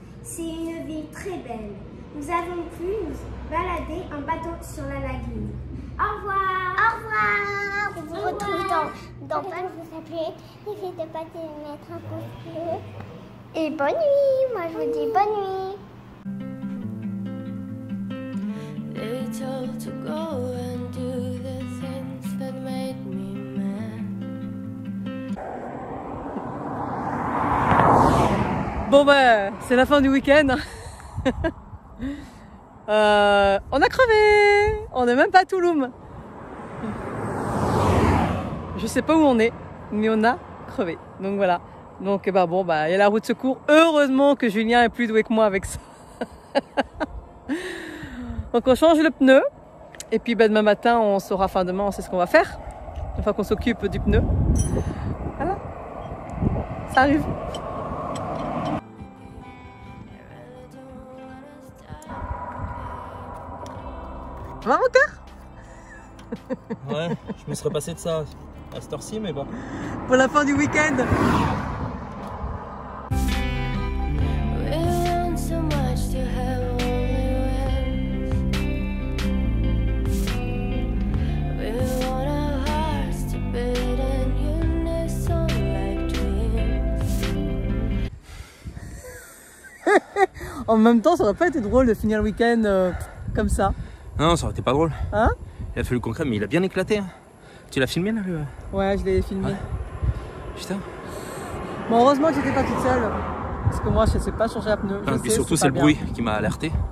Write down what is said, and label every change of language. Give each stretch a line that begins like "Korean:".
French: C'est une ville très belle. Nous avons pu nous balader en bateau sur la lagune. Au revoir. Au revoir. On vous retrouve dans pas vous appeler. N'hésitez pas de mettre un pouce bleu. Et bonne nuit. Moi, je vous dis bonne nuit.
English: They told to go and do the things that made me mad.
French: Bon ben, c'est la fin du week-end. On a crevé. On n'est même pas à Touloum. Je sais pas où on est, mais on a crevé. Donc voilà. Donc bah bon bah il y a la roue de secours. Heureusement que Julien est plus doué que moi avec ça. Donc on change le pneu. Et puis bah, demain matin on saura, enfin demain on sait ce qu'on va faire. Une fois qu'on s'occupe du pneu. Voilà. Ça arrive. Ça va mon cœur? Ouais, je me serais passé de ça à cette heure-ci, mais bon. Pour la fin du week-end.
English: We want so much to have only wins. We want our hearts to beat in unison like twins.
French: En même temps, ça aurait pas été drôle de finir le week-end comme ça. Non, ça aurait été pas drôle. Hein? Il a fallu qu'on crème, mais il a bien éclaté. Hein. Tu l'as filmé là Ouais, je l'ai filmé. Ouais. Putain. Bon, heureusement que j'étais pas toute seule. Parce que moi, je sais pas changer un pneu. Et puis surtout, c'est le bruit qui m'a alerté.